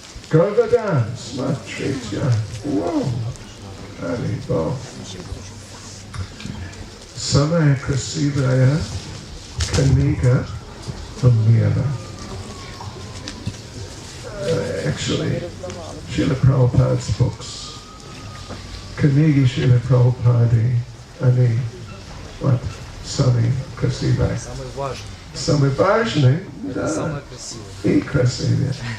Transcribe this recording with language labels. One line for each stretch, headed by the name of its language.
Russian: Говардан, смотрите. Вау, Харибо. Самая красивая книга в мире.
English: Actually, Srila Prabhupada's books.
Russian: Книги Srila Prabhupada, они самые красивые. Самые важные, да, и красивые.